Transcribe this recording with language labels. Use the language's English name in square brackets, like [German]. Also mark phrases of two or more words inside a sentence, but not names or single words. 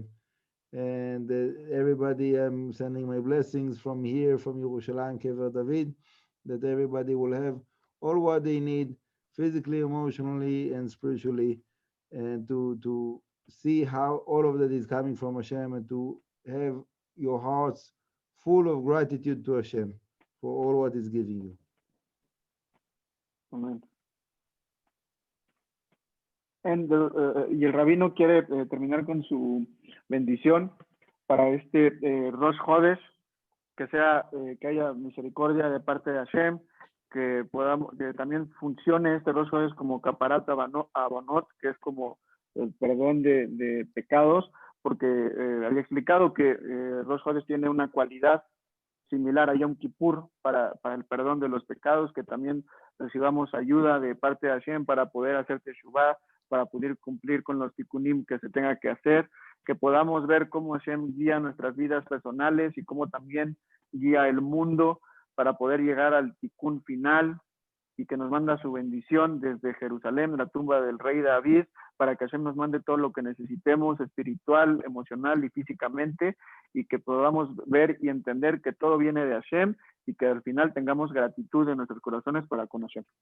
[English] And everybody, I'm sending my blessings from here, from Yerushalayim, Kever David, that everybody will have all what they need, physically, emotionally, and spiritually, and to see how all of that is coming from Hashem, and to have your hearts full of gratitude to Hashem for all what He's giving you. [Spanish] Amén. Y el rabino quiere terminar con su bendición para este Rosh Chodesh, que haya misericordia de parte de Hashem, que también funcione este Rosh Chodesh como [Hebrew] כפרת עוונות, [Spanish] que es como el perdón de pecados, porque había explicado que Rosh Chodesh tiene una cualidad similar a Yom Kippur para el perdón de los pecados, que también recibamos ayuda de parte de Hashem para poder hacer teshuvah, para poder cumplir con los tikkunim que se tenga que hacer, que podamos ver cómo Hashem guía nuestras vidas personales y cómo también guía el mundo para poder llegar al tikkun final, y que nos manda su bendición desde Jerusalén, la tumba del rey David, para que Hashem nos mande todo lo que necesitemos, espiritual, emocional y físicamente, y que podamos ver y entender que todo viene de Hashem, y que al final tengamos gratitud en nuestros corazones para conocer.